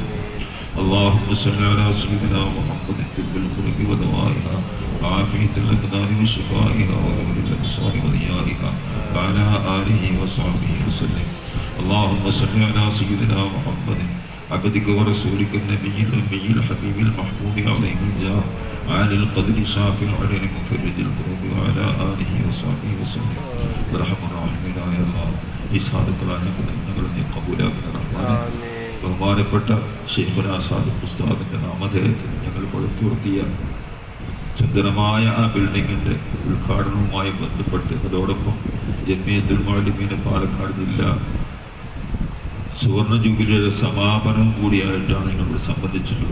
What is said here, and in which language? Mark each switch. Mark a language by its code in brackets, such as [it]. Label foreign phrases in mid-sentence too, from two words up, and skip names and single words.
[ar] اللهم صل على سيدنا محمد طب القلوب ودوائها وعافية الأبدان وشفائها ونور الأبصار وضيائها وعلى آله وصحبه وسلم. اللهم صل على سيدنا محمد عبدك ورسولك النبي الأمي الحبيب المحبوب عظيم الجاه عالي القدر شافي العلل مفرج الكروب وعلى آله وصحبه وسلم. برحم الراحمين يا الله [ml] ഈ സാധുക്കളായ ഞങ്ങളെ നീ കബൂലാക്കുന്ന റഹ്മാനെ. ബഹുമാനപ്പെട്ട ശൈഖുനാ സാദിഖ് ഉസ്താദിൻ്റെ നാമധേയത്തിൽ ഞങ്ങൾ പടുത്തുയർത്തിയ സുന്ദരമായ ആ ബിൽഡിങ്ങിൻ്റെ ഉദ്ഘാടനവുമായി ബന്ധപ്പെട്ട് അതോടൊപ്പം ജമിയത്തുൽ മുഅല്ലിമീൻ പാലക്കാട് ജില്ല സുവർണ ജൂബിലിയുടെ സമാപനവും കൂടിയായിട്ടാണ് ഞങ്ങളിവിടെ സംബന്ധിച്ചിട്ടുള്ളത്.